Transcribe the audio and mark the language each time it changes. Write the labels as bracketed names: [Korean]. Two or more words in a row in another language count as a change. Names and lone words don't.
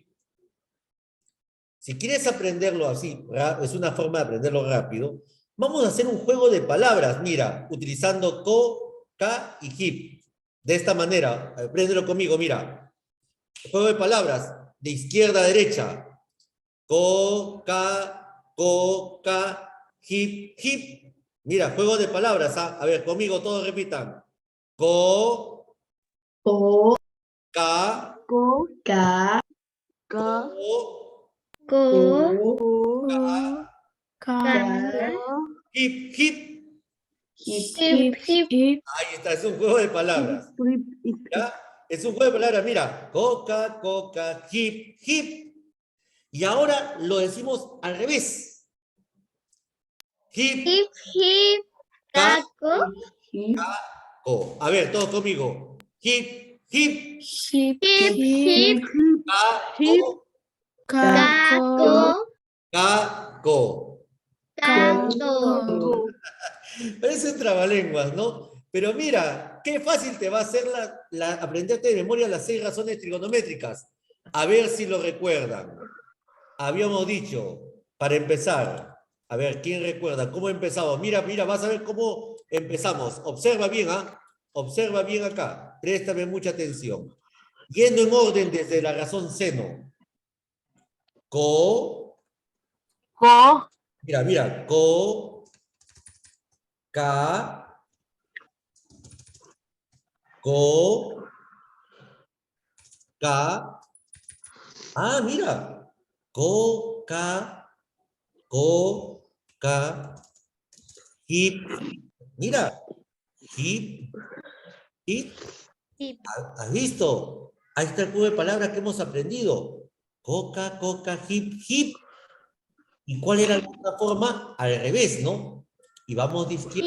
[Spanish] Si quieres aprenderlo así, es una forma de aprenderlo rápido, vamos a hacer un juego de palabras, mira, utilizando co, ca y hip. De esta manera, apréndelo conmigo, mira. Juego de palabras, de izquierda a derecha. Co, ca, hip, hip. Mira, juego de palabras, ¿ah? A ver, conmigo todos repitan. Co, Co, ca, Co, ca, ca, co, Co, co, ca, hip, hip. hip, hip, hip, Ahí está, es un juego de palabras. ¿Ya? Es un juego de palabras, mira. Coca, coca, hip, hip. Y ahora lo decimos al revés. Hip, hip, hip, ca, caco, hip, co. A ver, todos conmigo. Hip, hip, hip, hip, ca, hip, co, caco, ca, co. caco. Parecen trabalenguas, ¿no? Pero mira, qué fácil te va a hacer aprenderte de memoria las 6 razones trigonométricas. A ver si lo recuerdan. Habíamos dicho, para empezar, a ver, ¿quién recuerda? ¿Cómo empezamos? Mira, vas a ver cómo empezamos. Observa bien, ¿ah? Observa bien acá. Préstame mucha atención. Yendo en orden desde la razón seno. Co. Co, Mira. Co. Ca. Co. Ca. Ah, mira. Co. Ca. Co. Ca. Hip. Mira. Hip. Hip. hip, ¿Has visto? Ahí está el juego de palabras que hemos aprendido. Coca, coca, hip, hip. ¿Y cuál era la otra forma? Al revés, ¿no? Y vamos de izquierda